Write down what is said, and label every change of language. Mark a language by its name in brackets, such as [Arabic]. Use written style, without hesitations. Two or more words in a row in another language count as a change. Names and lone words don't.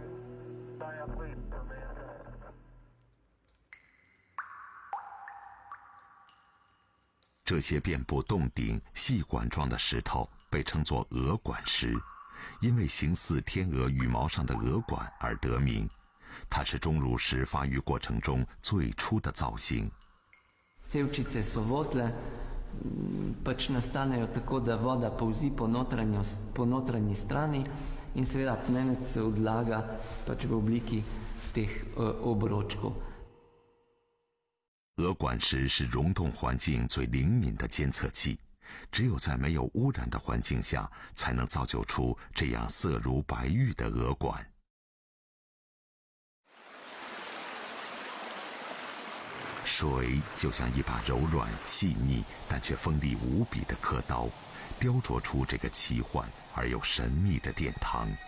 [Chinese] 这些遍布洞顶细管状的石头被称作鹅管石，因为形似天鹅羽毛上的鹅管而得名。它是钟乳石发育过程中最初的造型。 [Slovenian] Cevčice so votle, pač nastanejo tako, da voda polzi po notranji strani in seveda pnenec se odlaga pač v obliki teh obročkov。 [Chinese] 鹅管石是溶洞环境最灵敏的监测器，只有在没有污染的环境下，才能造就出这样色如白玉的鹅管。水就像一把柔软细腻但却锋利无比的刻刀，雕琢出这个奇幻而又神秘的殿堂。